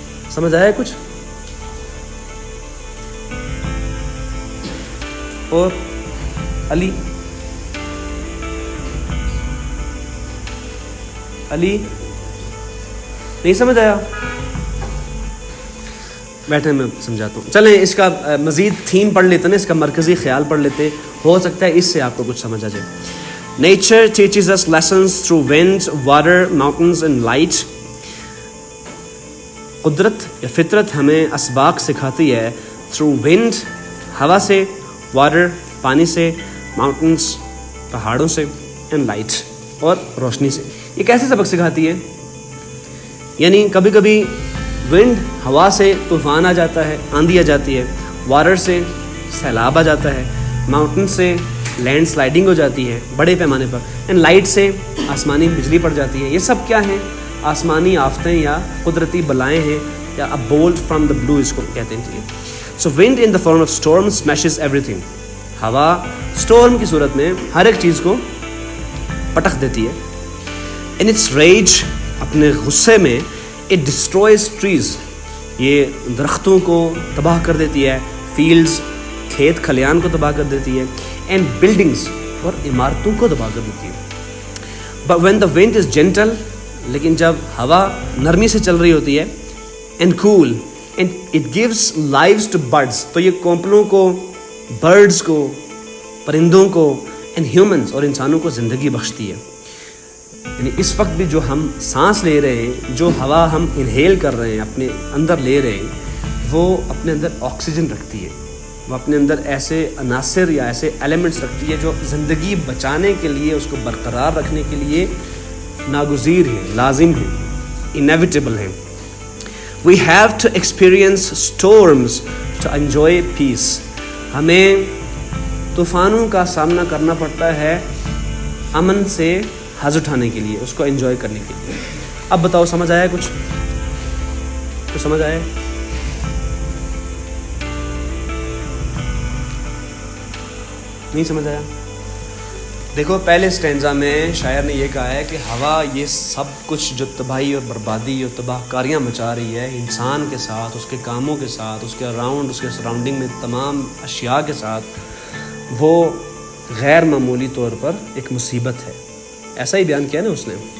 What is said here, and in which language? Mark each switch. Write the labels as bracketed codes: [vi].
[ur] سمجھ آیا کچھ؟ اور علی نہیں سمجھ آیا؟ بیٹھے میں سمجھاتا ہوں. چلیں اس کا مزید تھیم پڑھ لیتے ہیں، اس کا مرکزی خیال پڑھ لیتے، ہو سکتا ہے اس سے آپ کو کچھ سمجھ آ جائے. [en] Nature teaches us lessons through wind, water, mountains and light. [ur] قدرت یا فطرت ہمیں اسباق سکھاتی ہے [en] through wind، [ur] ہوا سے، [en] water، [ur] پانی سے، [en] mountains، [ur] پہاڑوں سے، [en] and light، [ur] اور روشنی سے. یہ کیسے سبق سکھاتی ہے؟ یعنی کبھی کبھی ونڈ، ہوا سے طوفان آ جاتا ہے، آندھی آ جاتی ہے. واٹر سے سیلاب آ جاتا ہے. ماؤنٹن سے لینڈ سلائڈنگ ہو جاتی ہے بڑے پیمانے پر. اینڈ لائٹ سے آسمانی بجلی پڑ جاتی ہے. یہ سب کیا ہیں؟ آسمانی آفتیں یا قدرتی بلائیں ہیں, یا [en] a bolt from the blue [ur] اس کو کہتے ہیں. [en] So wind in the form of storm smashes everything. [ur] ہوا storm کی صورت میں ہر ایک چیز کو پٹخ دیتی ہے. [en] In its rage, [ur] اپنے غصے میں, [en] it destroys trees. [ur] یہ درختوں کو تباہ کر دیتی ہے, [en] fields, [ur] کھیت کھلیان کو تباہ کر دیتی ہے, [en] and buildings, [ur] اور عمارتوں کو تباہ کر دیتی ہے. [en] But when the wind is gentle, [ur] لیکن جب ہوا نرمی سے چل رہی ہوتی ہے, [en] and cool, and it gives lives to birds, [ur] تو یہ کونپلوں کو, birds کو, پرندوں کو, [en] and humans, [ur] اور انسانوں کو زندگی بخشتی ہے. یعنی اس وقت بھی جو ہم سانس لے رہے ہیں, جو ہوا ہم انہیل کر رہے ہیں, اپنے اندر لے رہے ہیں, وہ اپنے اندر آکسیجن رکھتی ہے, وہ اپنے اندر ایسے عناصر یا ایسے ایلیمنٹس رکھتی ہے جو زندگی بچانے کے لیے, اس کو برقرار رکھنے کے لیے ناگزیر ہیں, لازم ہیں, انیویٹیبل ہیں. [en] We have to experience storms to enjoy peace. [ur] ہمیں طوفانوں کا سامنا کرنا پڑتا ہے امن سے حظ اٹھانے کے لیے, اس کو انجوائے کرنے کے لیے. اب بتاؤ, سمجھ آیا کچھ سمجھ آیا؟ نہیں سمجھ آیا؟ دیکھو, پہلے اسٹینزا میں شاعر نے یہ کہا ہے کہ ہوا یہ سب کچھ جو تباہی اور بربادی اور تباہ کاریاں مچا رہی ہے انسان کے ساتھ, اس کے کاموں کے ساتھ, اس کے اراؤنڈ, اس کے سراؤنڈنگ میں تمام اشیاء کے ساتھ, وہ غیر معمولی طور پر ایک مصیبت ہے. ایسا ہی بیان کیا نا اس نے.